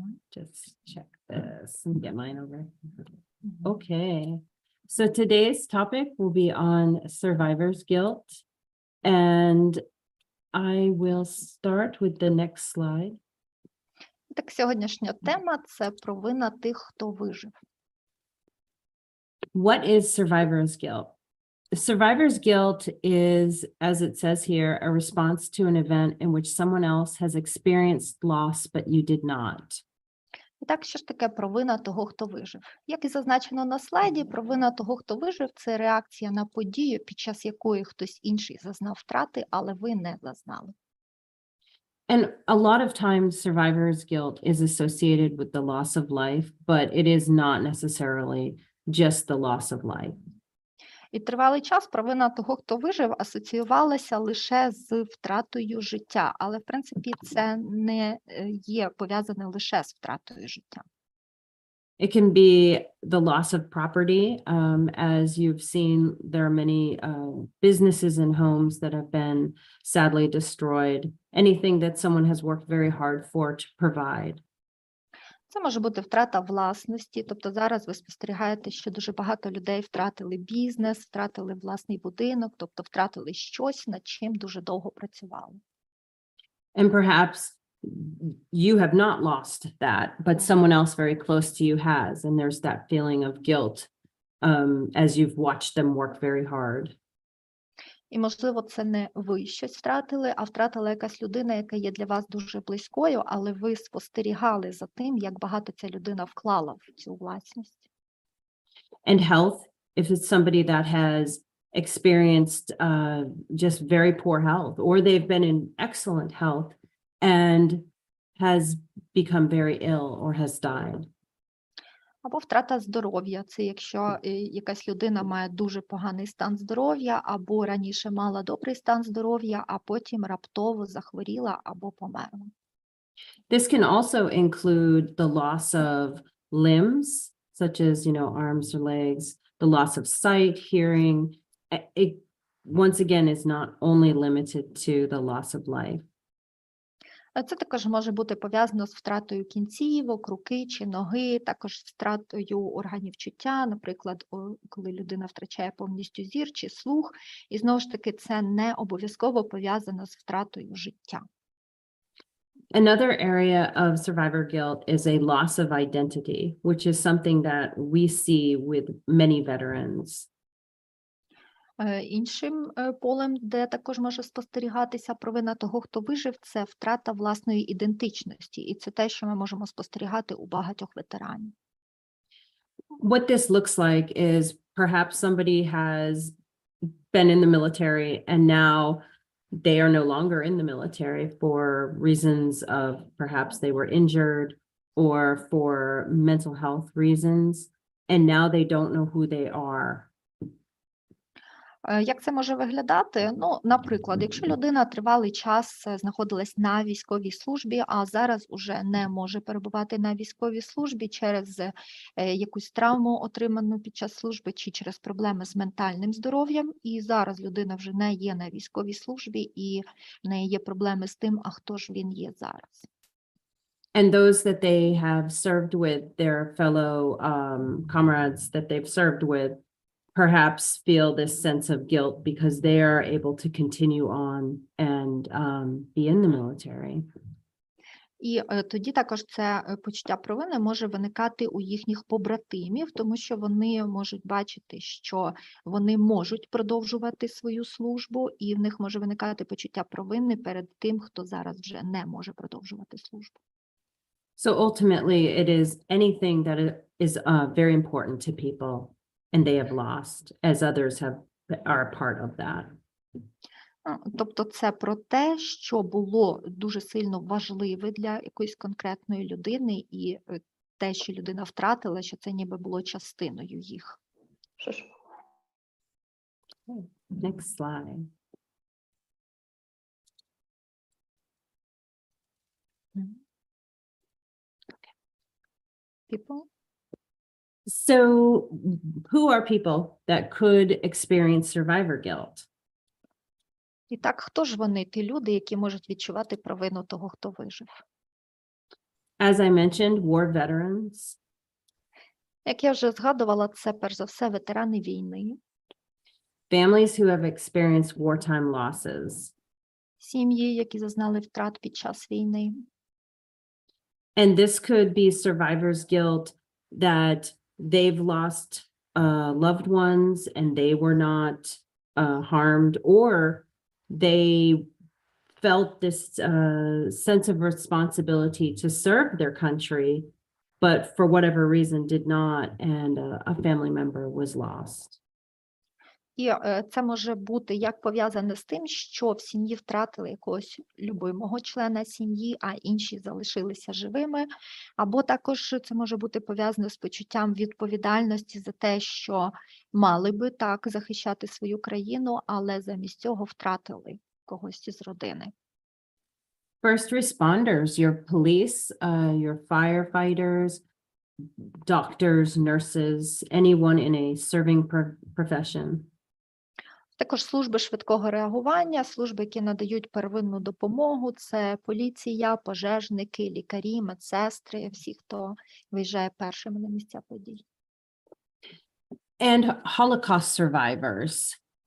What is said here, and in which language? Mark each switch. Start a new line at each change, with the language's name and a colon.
English: Just check this and get mine over. Okay. So today's topic will be on survivor's guilt, and I will start with the next slide.
Ukrainian: Так, сьогоднішня тема – це провина тих, хто вижив.
English: What is survivor's guilt? Survivor's guilt is, as it says here, a response to an event in which someone else has experienced loss, but you did not.
Ukrainian: І так, що ж таке провина того, хто вижив? Як і зазначено на слайді, провина того, хто вижив – це реакція на подію, під час якої хтось інший зазнав втрати, але ви не зазнали.
English: And a lot of times survivor's guilt is associated with the loss of life, but it is not necessarily just the loss of life.
Ukrainian: І тривалий час провина того, хто вижив, асоціювалася лише з втратою життя, але, в принципі, це не є пов'язане лише з втратою життя.
English: It can be the loss of property. As you've seen, there are many businesses and homes that have been sadly destroyed. Anything that someone has worked very hard for to provide.
Ukrainian: Це може бути втрата власності, тобто зараз ви спостерігаєте, що дуже багато людей втратили бізнес, втратили власний будинок, тобто втратили щось, над чим дуже довго працювали.
English: And perhaps you have not lost that, but someone else very close to you has, and there's that feeling of guilt as you've watched them work very hard.
Ukrainian: І, можливо, це не ви щось втратили, а втратила якась людина, яка є для вас дуже близькою, але ви спостерігали за тим, як багато ця людина вклала в цю власність.
English: And health, if it's somebody that has experienced just very poor health, or they've been in excellent health and has become very ill or has died.
Ukrainian: Або втрата здоров'я. Це якщо якась людина має дуже поганий стан здоров'я, або раніше мала добрий стан здоров'я, а потім раптово захворіла або померла.
English: This can also include the loss of limbs, such as, arms or legs, the loss of sight, hearing. It, once again, is not only limited to the loss of life.
Ukrainian: Це також може бути пов'язано з втратою кінцівок, руки чи ноги, також з втратою органів чуття, наприклад, коли людина втрачає повністю зір чи слух. І знову ж таки, це не обов'язково пов'язано з втратою життя.
English: Another area of survivor guilt is a loss of identity, which is something that we see with many veterans.
Ukrainian: Іншим полем, де також може спостерігатися провина того, хто вижив, це втрата власної ідентичності. І це те, що ми можемо спостерігати у багатьох ветеранів.
English: What this looks like is perhaps somebody has been in the military and now they are no longer in the military for reasons of perhaps they were injured or for mental health reasons, and now they don't know who they are.
Ukrainian: Як це може виглядати? Наприклад, якщо людина тривалий час знаходилась на військовій службі, а зараз уже не може перебувати на військовій службі через якусь травму, отриману під час служби, чи через проблеми з ментальним здоров'ям, і зараз людина вже не є на військовій службі, і в неї є проблеми з тим, а хто ж він є зараз.
English: And those that they have served with, their fellow comrades that they've served with, perhaps feel this sense of guilt because they are able to continue on and be in the military.
Ukrainian: І тоді також це почуття провини може виникати у їхніх побратимів, тому що вони можуть бачити, що вони можуть продовжувати свою службу, і в них може виникати почуття провини перед тим, хто зараз вже не може продовжувати службу.
English: So ultimately, it is anything that is very important to people and they have lost, as others are a part of that.
Ukrainian: Тобто це про те, що було дуже сильно важливе для якоїсь конкретної людини, і те, що людина втратила, що це ніби було частиною їх.
English: Next slide. People? So who are people that could experience survivor guilt?
Ukrainian: І так, хто ж вони, ті люди, які можуть відчувати провину того, хто вижив?
English: As I mentioned, war veterans.
Ukrainian: Як я вже згадувала, це перш за все ветерани війни,
English: Families who have experienced wartime losses.
Ukrainian: сім'ї, які зазнали втрат під час війни.
English: And this could be survivor's guilt that they've lost loved ones and they were not harmed, or they felt this sense of responsibility to serve their country, but for whatever reason did not, and a family member was lost.
Ukrainian: І це може бути як пов'язане з тим, що в сім'ї втратили якогось любимого члена сім'ї, а інші залишилися живими, або також це може бути пов'язано з почуттям відповідальності за те, що мали би так захищати свою країну, але замість цього втратили когось із родини.
English: First responders, your police, your firefighters, doctors, nurses, anyone in a serving profession.
Ukrainian: Також служби швидкого реагування, служби, які надають первинну допомогу, це поліція, пожежники, лікарі, медсестри, всі, хто виїжджає першими на місця подій.
English: And Holocaust survivors.